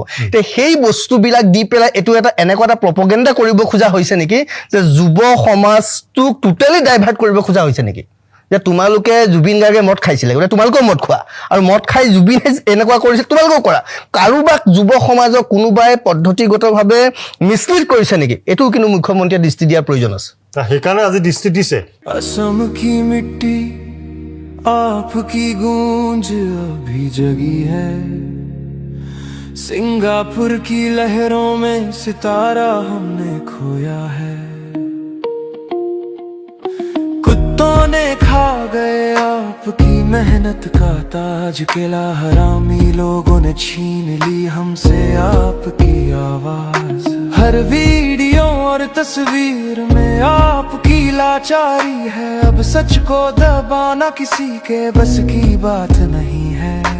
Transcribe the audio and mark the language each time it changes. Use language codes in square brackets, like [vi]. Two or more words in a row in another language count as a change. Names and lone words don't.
[as] তে সেই বস্তুবিলাক দি পেলাই এইটো এনেকুৱা এটা প্ৰপগেণ্ডা কৰিব খোজা হৈছে নেকি যে যুৱ সমাজটোক [en] totally divert [as] কৰিব খোজা হৈছে নেকি, যে তোমালোকে জুবিন গাৰ্গে মদ খাইছিলে গতিকে তোমালোকেও মদ খোৱা, আৰু মদ খাই জুবিনে এনেকুৱা কৰিছে তোমালোকেও কৰা, কাৰোবাক যুৱ সমাজক কোনোবাই পদ্ধতিগতভাৱে মিছলিড কৰিছে নেকি, এইটোও কিন্তু মুখ্যমন্ত্ৰীয়ে দৃষ্টি দিয়াৰ প্ৰয়োজন আছে। সেইকাৰণে আজি দৃষ্টি দিছে। [hi] असम की मिट्टी आपकी गूंज अभी जगी है, सिंगापुर की लहरों में सितारा हमने खोया है, कुत्तों ने खा गए आपकी मेहनत का ताज, किला हरामी लोगों ने छीन ली हमसे आपकी आवाज, हर वीडियो और तस्वीर में आपकी लाचारी है, अब सच को दबाना किसी के बस की बात नहीं है।